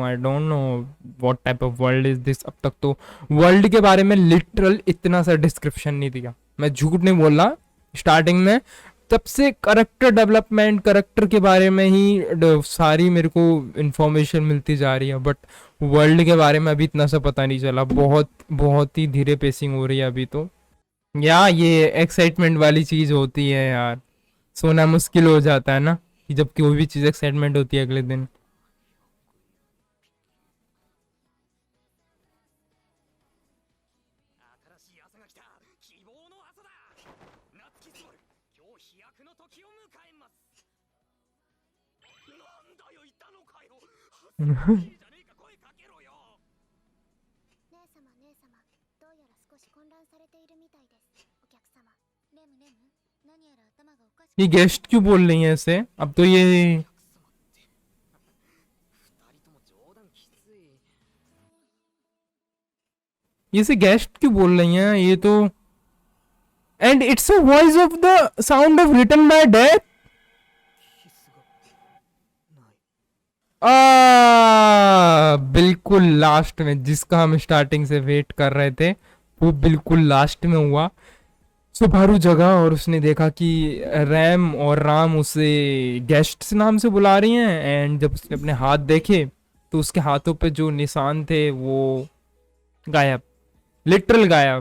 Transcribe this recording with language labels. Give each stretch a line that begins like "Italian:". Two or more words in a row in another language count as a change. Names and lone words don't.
English: I don't know what type of world is this.
Hindi: अब तक तो वर्ल्ड के बारे में लिटरल इतना सा डिस्क्रिप्शन नहीं दिया, मैं झूठ नहीं बोल रहा, स्टार्टिंग में तब से
English: character development,
Hindi: करेक्टर के बारे में ही सारी मेरे को इन्फॉर्मेशन मिलती जा रही है,
English: but world
Hindi: के बारे में अभी इतना सा पता नहीं चला, बहुत बहुत ही धीरे पेसिंग हो रही है अभी तो। या ये एक्साइटमेंट वाली चीज होती है यार, सोना मुश्किल हो जाता है ना, कि जब कोई भी चीज एक्साइटमेंट होती है अगले दिन।
Japanese: 新しい朝が来た。希望の朝だ。夏木スモル、今日飛躍の時を迎えます。なんだよ、いたのかよ。いいじゃねえか、声かけろよ。姉様姉様、どうやら少し混乱されているみたいです。お客様、レムレム、何やら頭がおかしく。
Hindi: ये गेस्ट क्यों बोल रही हैं ऐसे, अब तो ये
Japanese: 二人とも冗談きつい。
Hindi: ये से गेस्ट क्यों बोल रही हैं ये तो,
English: And it's a voice of the sound of return by death.
Japanese: キスがない。
Hindi: बिल्कुल लास्ट में जिसका हम स्टार्टिंग से वेट कर रहे थे, वो बिल्कुल लास्ट में हुआ। सुबारू जगा और उसने देखा कि रैम और राम उसे गेस्ट नाम से बुला रही हैं, एंड जब उसने अपने हाथ देखे तो उसके हाथों पे जो निशान थे वो गायब, लिटरल गायब।